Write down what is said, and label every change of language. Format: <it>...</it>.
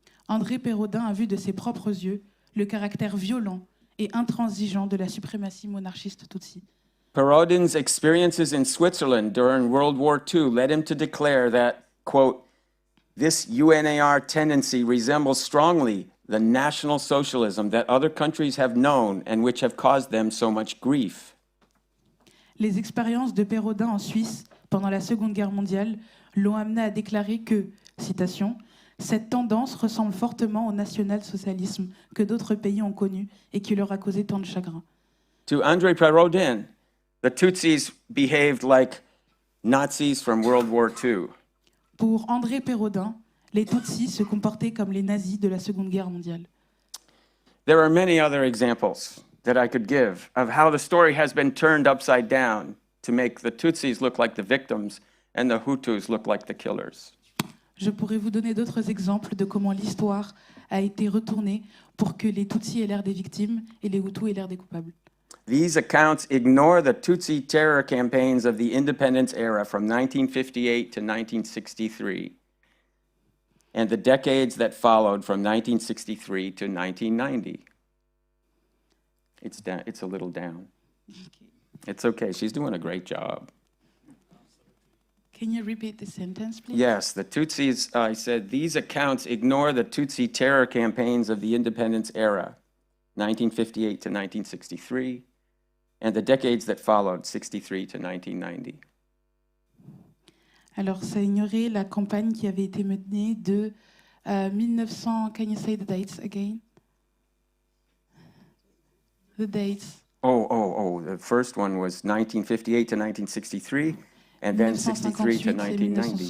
<fr>André Pérodin a vu de ses propres yeux le caractère violent et intransigeant de la suprématie monarchiste Tutsi.</fr> <en>Perodin's experiences in Switzerland during World War II led him to declare that, quote, this UNAR tendency resembles strongly the National Socialism that other countries have known and which have caused them so much grief.</en> <fr>Les expériences de Pérodin en Suisse pendant la Seconde Guerre mondiale l'ont amené à déclarer que, citation, cette tendance ressemble fortement au national-socialisme que d'autres pays ont connu et qui leur a causé tant de chagrin.</fr> <en>To André Perodin, the Tutsis behaved like Nazis from World War II.</en> <fr>Pour André Pérodin, les Tutsis se comportaient comme les nazis de la Seconde Guerre mondiale.</fr> <en>There are many other examples that I could give of how the story has been turned upside down to make the Tutsis look like the victims and the Hutus look like the killers.</en> <fr>Je pourrais vous donner d'autres exemples de comment l'histoire a été retournée pour que les Tutsis aient l'air des victimes et les Hutus aient l'air des coupables.</fr> <en>These accounts ignore the Tutsi terror campaigns of the independence era from 1958 to 1963 and the decades that followed from 1963 to 1990. It's down, it's a little down. It's okay, she's doing a great job. Can you repeat the sentence, please? Yes, the Tutsis, I said, these accounts ignore the Tutsi terror campaigns of the independence era, 1958 to 1963, and the decades that followed, 63 to 1990.</en> <fr>Alors, ça ignorait la campagne qui avait été menée de 1900.</fr> <en>Can you say the dates again? The dates. The first one was 1958 to 1963, and then 63 to 1990.</en>